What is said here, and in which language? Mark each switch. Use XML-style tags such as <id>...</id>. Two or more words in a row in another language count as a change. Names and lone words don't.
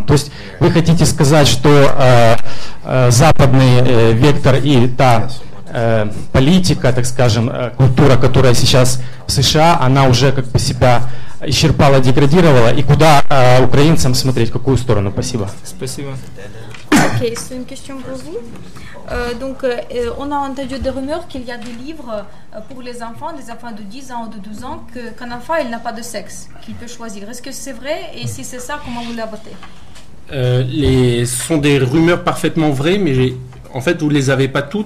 <ru>То есть вы хотите сказать, что западный вектор и та политика, так скажем, культура, которая сейчас в США, она уже как бы себя исчерпала, деградировала, и куда украинцам смотреть, в какую сторону? Спасибо. Спасибо.</ru> <fr>Ok, c'est une question pour vous. Donc, on a entendu des rumeurs qu'il y a des livres pour les enfants de 10 ans ou de 12 ans, qu'un enfant il n'a pas de sexe, qu'il peut choisir. Est-ce que c'est vrai? Et si c'est ça, comment vous l'abattez? Ce sont des rumeurs parfaitement vraies, mais en fait, vous ne les avez pas toutes.</fr>